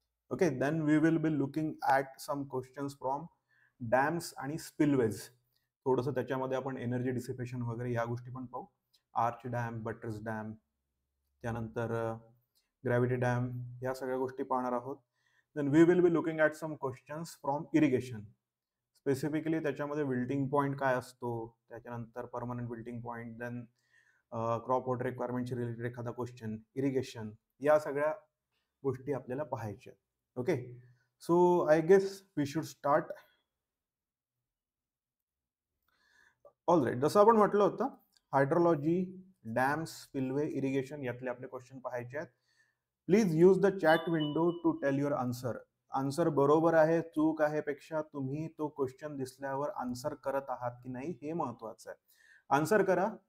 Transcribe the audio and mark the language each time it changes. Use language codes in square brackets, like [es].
[en] Okay, then we will be looking at some questions from dams आणि spillways. [mr] थोडंसं त्याच्यामध्ये आपण एनर्जी डिसिपेशन वगैरे या गोष्टी पण पाहू. आर्च डॅम, बटर्स डॅम, त्यानंतर ग्रॅव्हिटी डॅम, या सगळ्या गोष्टी पाहणार आहोत. [en] Then we will be looking at some questions from irrigation. [mr] Specifically त्याच्यामध्ये विल्टिंग पॉईंट काय असतो, त्याच्यानंतर permanent wilting point, then crop water रिक्वायरमेंटशी related एखादा क्वेश्चन, इरिगेशन, या सगळ्या गोष्टी आपल्याला पाहायच्या. [en] Okay, so I guess we should start. [mr] All right, जसं आपण म्हटलं होतं हायड्रोलॉजी, डॅम्स, स्पिलवे, इरिगेशन यातले आपले क्वेश्चन पाहायचे आहेत. [en] Please use the chat window to tell your answer. [mr] Answer बरोबर आहे चूक आहे पेक्षा तुम्ही तो क्वेश्चन दिसल्यावर आन्सर करत आहात की नाही हे महत्वाचं आहे. आन्सर करा.